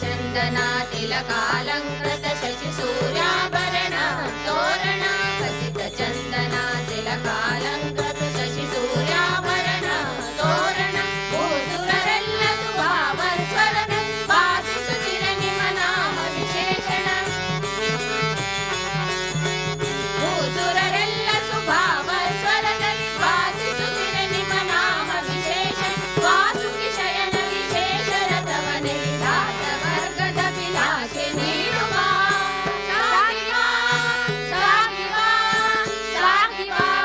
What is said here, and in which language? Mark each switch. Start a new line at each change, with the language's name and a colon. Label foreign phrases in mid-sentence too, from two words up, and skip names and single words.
Sanskrit: चन्दन तिलकालङ्कृत शशि सूर्याभरण तोरण कसित चन्दन तिलकालङ्कृत शशि सूर्याभरण तोरण भूसुरರೆಲ್ಲ
Kannada: ಸುಭಾವ ಸ್ವರದ ವಾಸಿಸುತ್ತಿರ ನಿಮ್ಮ ನಾಮ ವಿಶೇಷಣ ಭೂಸುರರೆಲ್ಲ ಸುಭಾವ ಸ್ವರದಲ್ಲಿ ವಾಸಿಸುತ್ತಿರ ನಿಮ್ಮ ನಾಮ ವಿಶೇಷ ವಾಸುಕಿ ಶಯನ ವಿಶೇಷ ರಥವನೆ ದಾಸ ವರ್ಗದ ವಿಲಾಸೆ ನೀಡುವ ಸಾಗಿವಾ ಸಾಗಿವಾ ಸಾಗಿವಾ